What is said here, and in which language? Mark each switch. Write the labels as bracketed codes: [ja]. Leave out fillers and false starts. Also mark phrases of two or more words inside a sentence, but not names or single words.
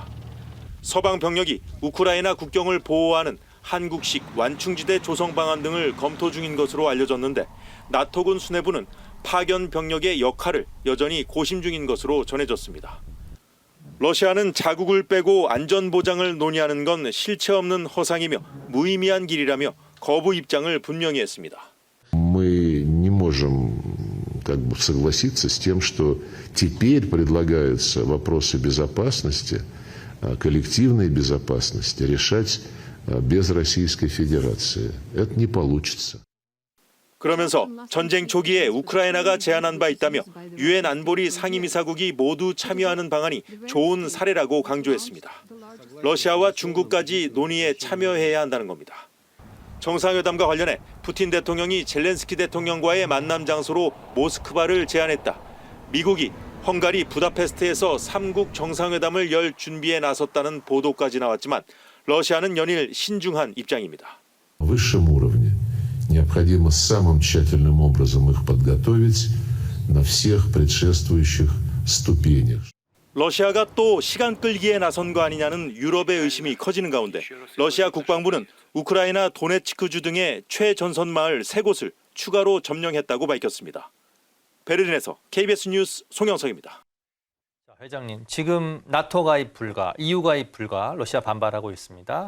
[ko] 서방 병력이 우크라이나 국경을 보호하는 한국식 완충지대 조성 방안 등을 검토 중인 것으로 알려졌는데 나토군 수뇌부는 파견 병력의 역할을 여전히 고심 중인 것으로 전해졌습니다. 러시아는 자국을 빼고 안전 보장을 논의하는 건 실체 없는 허상이며 무의미한 길이라며 거부 입장을 분명히 했습니다. [ru] Мы не можем согласиться с тем, что теперь предлагаются вопросы безопасности, коллективной безопасности решать без Российской Федерации. Это не получится. [ko] 그러면서 전쟁 초기에 우크라이나가 제안한 바 있다며 유엔 안보리 상임이사국이 모두 참여하는 방안이 좋은 사례라고 강조했습니다. 러시아와 중국까지 논의에 참여해야 한다는 겁니다. 정상회담과 관련해 푸틴 대통령이 젤렌스키 대통령과의 만남 장소로 모스크바를 제안했다. 미국이 헝가리 부다페스트에서 3국 정상회담을 열 준비에 나섰다는 보도까지 나왔지만 러시아는 연일 신중한 입장입니다. [ru] высшем уровне необходимо самым тщательным образом их подготовить на всех предшествующих ступенях. [ko] 러시아가 또 시간 끌기에 나선 거 아니냐는 유럽의 의심이 커지는 가운데 러시아 국방부는 우크라이나 도네츠크주 등의 최전선 마을 3곳을 추가로 점령했다고 밝혔습니다. 베를린에서 KBS 뉴스 송영석입니다. 회장님, 지금 나토 가입 불가, EU 가입 불가, 러시아 반발하고 있습니다.